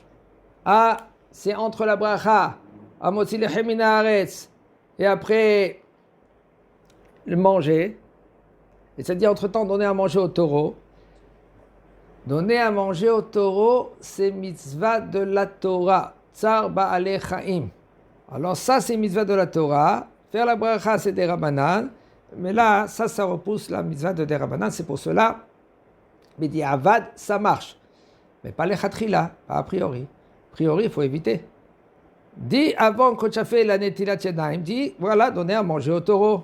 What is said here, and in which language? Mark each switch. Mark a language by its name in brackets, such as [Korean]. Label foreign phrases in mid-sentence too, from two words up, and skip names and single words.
[French] Ah, c'est entre la bracha, [Hebrew] המוציא לחם מן הארץ, [French] et après le manger. Et c'est-à-dire entre-temps donner à manger au taureau. Donner à manger au taureau, c'est mitzvah de la Torah. [Hebrew] צער בעלי חיים. [French] Alors ça, c'est mitzvah de la Torah. Faire la bracha, c'est des rabbanan. Mais là, ça repousse la mitzvah de des rabbanan. C'est pour cela, Bidi Avad, ça marche. Mais pas les chatrila, pas a priori. A priori, il faut éviter. Dis avant que tu as fait la [Hebrew] נטילת ידיים, [French] dis voilà, donner à manger au taureau.